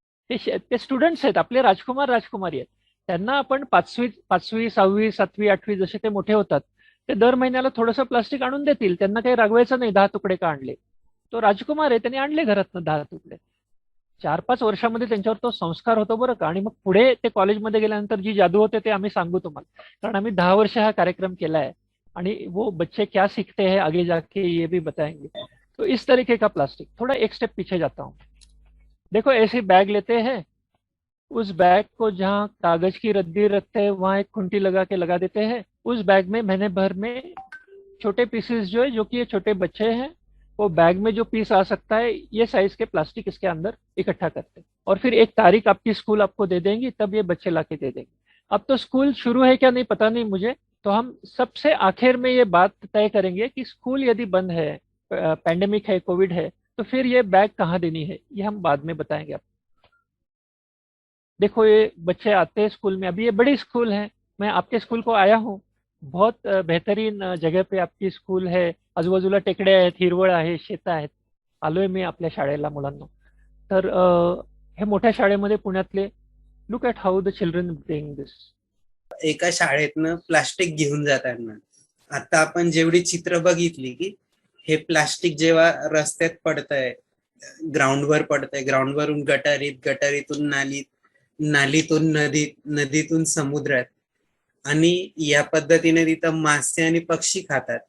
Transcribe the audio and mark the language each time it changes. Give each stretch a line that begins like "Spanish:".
Marathi: ते स्टुडंट्स आहेत, आपले राजकुमार राजकुमारी आहेत. त्यांना आपण पाचवी 6वी 7वी 8वी जसे ते मोठे होतात, ते दर महिन्याला थोडंसं प्लास्टिक आणून देतील. त्यांना काही रागवायचं नाही, 10 तुकडे का आणले. तो राजकुमार आहे, त्यांनी आणले घरातनं 10 तुकडे. 4-5 वर्षामध्ये त्यांच्यावर तो संस्कार होतो बरं का. आणि मग पुढे ते कॉलेजमध्ये गेल्यानंतर जी जादू होते ते आम्ही सांगू तुम्हाला, कारण आम्ही 10 वर्ष हा कार्यक्रम केला है.
Hindi: आणि वो बच्चे क्या सीखते हैं आगे जाके ये भी बताएंगे. तो इस तरीके का प्लास्टिक. थोड़ा एक स्टेप पीछे जाता हूँ. देखो ऐसी बैग लेते हैं, उस बैग को जहाँ कागज की रद्दी रखते हैं वहां एक खुंटी लगा के लगा देते हैं. उस बैग में महीने भर में छोटे पीसेस जो है, जो कि ये छोटे बच्चे हैं, वो बैग में जो पीस आ सकता है ये साइज के प्लास्टिक इसके अंदर इकट्ठा करते हैं. और फिर एक तारीख आपकी स्कूल आपको दे देंगी, तब ये बच्चे लाके दे देंगे. अब तो स्कूल शुरू है क्या नहीं पता नहीं मुझे, तो हम सबसे आखिर में ये बात तय करेंगे कि स्कूल यदि बंद है, पैंडेमिक है, कोविड है, तो फिर ये बैग कहाँ देनी है ये हम बाद में बताएंगे आपको. देखो ये बच्चे आते हैं स्कूल में. अभी ये बड़ी स्कूल है, मैं आपके स्कूल को आया हूँ. बहुत बेहतरीन जगह पे आपकी स्कूल है.
Marathi: आजूबाजूला टेकड्या आहेत, हिरवळ आहे, शेत आहेत. आलोय मी आपल्या शाळेला मुलांना. तर हे मोठ्या शाळेमध्ये पुण्यातले,
English: Look at how the children bring this.
Marathi: एका शाळेतनं प्लास्टिक घेऊन जाताना आता आपण जेवढी चित्र बघितली की हे प्लास्टिक जेव्हा रस्त्यात पडतंय, ग्राउंडवर पडतंय, ग्राउंडवरून गटारीत, गटारीतून नालीत, नालीतून नदीत, नदीतून समुद्रात, आणि या पद्धतीने तिथं मासे आणि पक्षी खातात.